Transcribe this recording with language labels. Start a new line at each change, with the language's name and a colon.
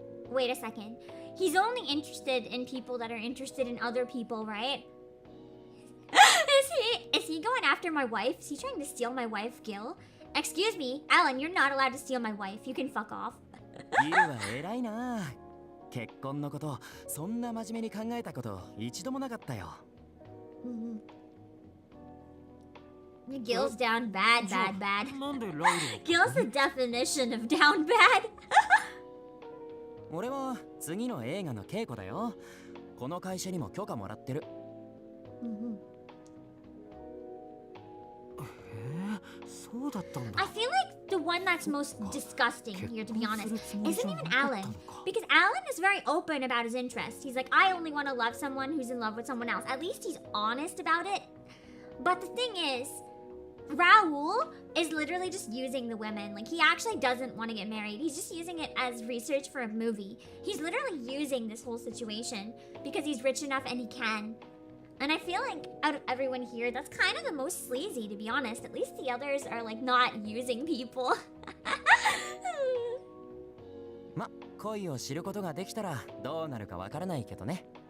English: Wait a second. He's only interested in people that are interested in other people, right? Is he going after my wife? Is he trying to steal my wife, Gil? Excuse me, Alan, you're not allowed to steal my wife. You can fuck off.
Japanese: ギルは偉いな。結婚のこと、そんな真面目に考えたこと一度もなかったよ。
English: Gil's down bad, bad, bad.
Japanese: なんでライル
English: Gil's the definition of down bad.
Japanese: 俺は次の映画の稽古だよ。この会社にも許可もらってる。そうだったんだ。
English: I feel like the one that's most disgusting here, to be honest, isn't even Alan. Because Alan is very open about his interests. He's like, I only want to love someone who's in love with someone else. At least he's honest about it. But the thing is, Raul is literally just using the women. Like, he actually doesn't want to get married. He's just using it as research for a movie. He's literally using this whole situation because he's rich enough and he can. And I feel like out of everyone here, that's kind of the most sleazy, to be honest. At least the others are like not using people.
Japanese: ま、恋を知ることができたらどうなるかわからないけどね。